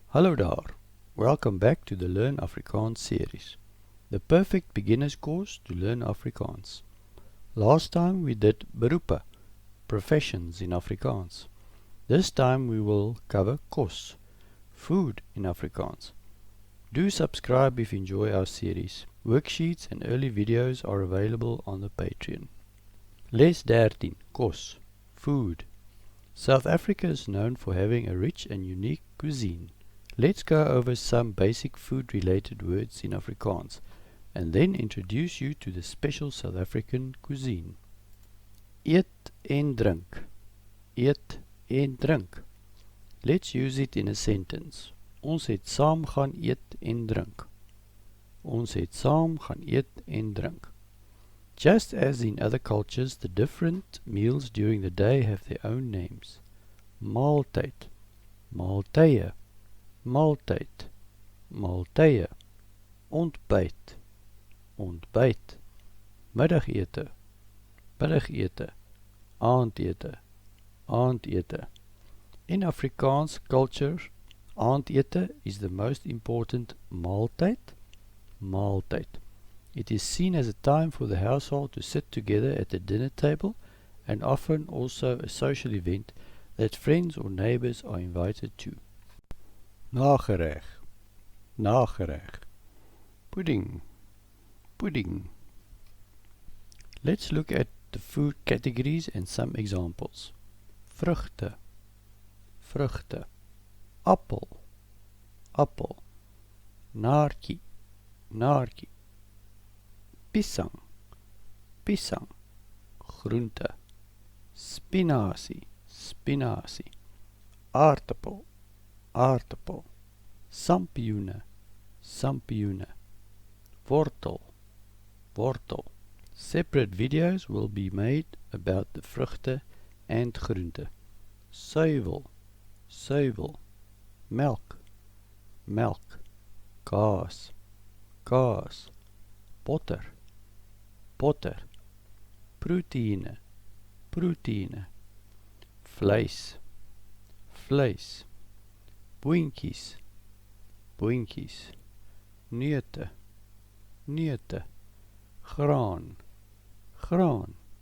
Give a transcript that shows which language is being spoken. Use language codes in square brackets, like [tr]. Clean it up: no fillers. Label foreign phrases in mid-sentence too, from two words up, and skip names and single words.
[af] Hallo daar, [en] welcome back to the Learn Afrikaans series, the perfect beginner's course to learn Afrikaans. Last time we did beroepe, professions in Afrikaans. This time we will cover kos, food in Afrikaans. Do subscribe if you enjoy our series. Worksheets and early videos are available on the Patreon. [af] Les 13, kos, food. [en] South Africa is known for having a rich and unique cuisine. Let's go over some basic food-related words in Afrikaans and then introduce you to the special South African cuisine. [af] Eet en drink. Eet en drink. [en] Let's use it in a sentence. [af] Ons het saam gaan eet en drink. Ons het saam gaan eet en drink. [en] Just as in other cultures, the different meals during the day have their own names. [af] Maaltyd, maaltye, maaltyd, maaltye, ontbyt, ontbyt, middagete, middagete, aandete, aandete. [en] In Afrikaans culture, aandete is the most important [af] maaltyd, maaltyd. [en] It is seen as a time for the household to sit together at the dinner table and often also a social event that friends or neighbors are invited to. [af] Nagereg, nagereg, [en] pudding, pudding. Let's look at the food categories and some examples. [af] Vrugte, vrugte, appel, appel, naartjie, naartjie, pisang, pisang, groente, spinasie, spinasie, aardappel, aardappel, sampioene, sampioene, wortel, wortel. [en] Separate videos will be made about the vrugte and groente. [af] Suiwel, suiwel, melk, melk, kaas, kaas, botter, botter, proteïne, proteïne, vleis, vleis, boontjies, boontjies, neute, neute, graan, graan,